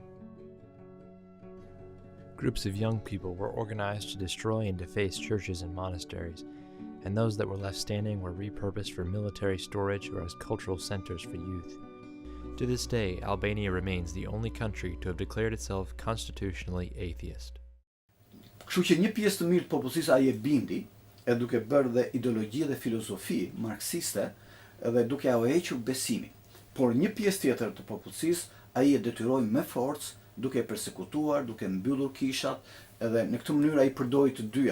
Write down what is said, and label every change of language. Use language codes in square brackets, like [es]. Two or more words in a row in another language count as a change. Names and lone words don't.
[en] Groups of young people were organized to destroy and deface churches and monasteries, and those that were left standing were repurposed for military storage or as cultural centers for youth. To this day, Albania remains the only country to have declared itself constitutionally atheist. [sq] Kështu që një pjesë të mirë të popullsisë ai e bindi, e duke bërë dhe ideologji dhe filozofi marksiste, dhe duke au hequr besimin. Por një pjesë tjetër të popullsisë ai e detyroi me forcë, duke persekutuar, duke mbyllur kishat, edhe në këtë mënyrë ai përdori të dyja.